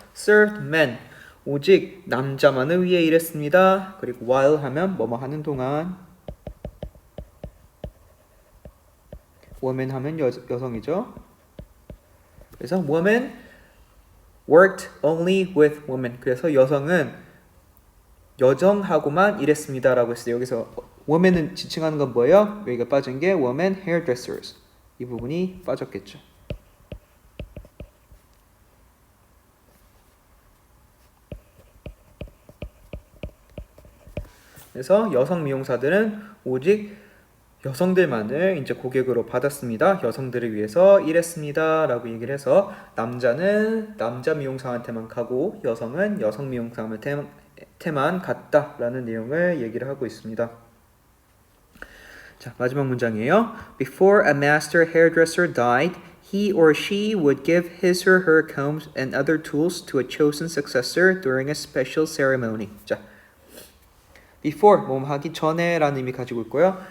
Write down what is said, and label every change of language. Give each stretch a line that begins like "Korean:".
English: served men,
Korean: 오직 남자만을 위해 일했습니다. 그리고 while 하면 뭐뭐 하는 동안, woman 하면 여성이죠. 그래서
English: woman worked only with women.
Korean: 그래서 여성은 여정하고만 일했습니다라고 했어요. 여기서 woman은 지칭하는 건 뭐예요? 여기가 빠진 게
English: women hairdressers.
Korean: 이 부분이 빠졌겠죠. 그래서 여성 미용사들은 오직 여성들만을 이제 고객으로 받았습니다. 여성들을 위해서 일했습니다라고 얘기를 해서 남자는 남자 미용사한테만 가고 여성은 여성 미용사한테만 갔다라는 내용을 얘기를 하고 있습니다. 자, 마지막 문장이에요.
English: Before a master hairdresser died, he or she would give his or her combs and other tools to a chosen successor during a special ceremony.
Korean: 자, before 뭐 하기 전에라는 의미 가지고 있고요.